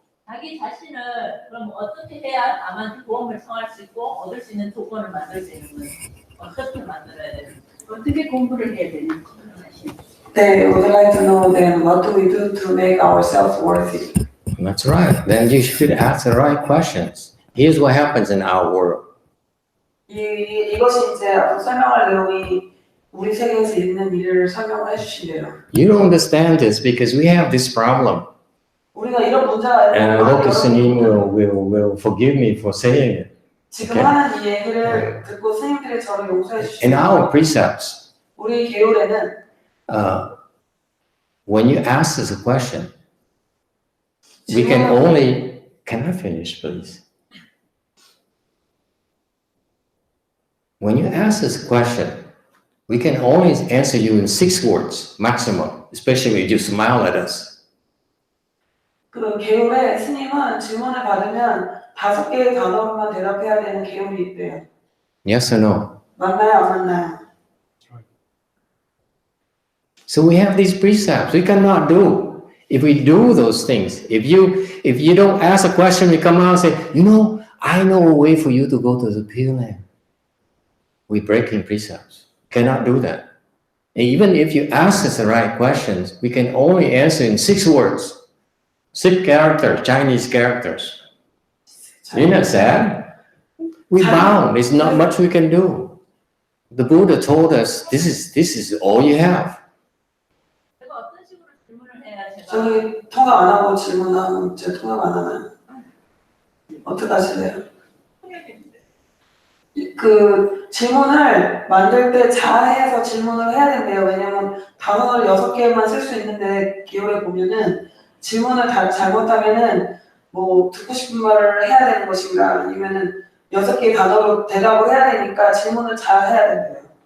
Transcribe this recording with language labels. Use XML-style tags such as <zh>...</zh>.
<ko>자기 자신을 그럼 어떻게 해야 남한테 도움을 청할 수 있고 얻을 수 있는 조건을 만들 수 있는 거예요? 어떻게 만들어야 되는지 어떻게 공부를 해야 되는지</ko> <en>They would like to know then what do we do to make ourselves worthy? That's right. Then you should ask the right questions. Here's what happens in our world.</en> <ko>이것이 이제 설명할 내용이 우리 세계에서 있는 일을 설명을 해주신대요.</ko> <en>You don't understand this because we have this problem.</en> <ko>우리가 이런 문제가</ko> <en>And I hope the Sunim will forgive me for saying it.</en> <ko>지금 하는 이 얘기를 듣고 스님들이 저를 용서해 주시죠.</ko> <en>In our precepts,</en> <ko>우리 계율에는</ko> <en>when you ask us a question, we can only, can I finish, please? When you ask us a question, we can only answer you in 6 words maximum, especially if you smile at us.</en> <ko>그 계율에 스님은 질문을 받으면 5개의 단어로만 대답해야 되는 계율이 있대요.</ko> <en>Yes or no?</en> <ko>맞나요, 안 맞나요?</ko> <en>So we have these precepts we cannot do. If we do those things, if you don't ask a question, you come out and say, you know, I know a way for you to go to the Pure Land. We breaking precepts. Cannot do that. And even if you ask us the right questions, we can only answer in 6 words. 6 characters, Chinese characters. Isn't that sad? We bound. There's not much we can do. The Buddha told us, this is all you have.</en> <ko>제가 어떤 식으로 질문을 해야 제가 저희 통화 안 하고 질문하면 제 통화 안 하나요? 어떻게 하실래요? 그 질문을 만들 때 잘해서 질문을 해야 된대요. 왜냐면 단어를 6개만 쓸 수 있는데 기호에 보면은 질문을 잘못하면은 뭐 듣고 싶은 말을 해야 되는 것인가 아니면은 6개의 단어로 대답을 해야 되니까 질문을 잘 해야 된대요.</ko>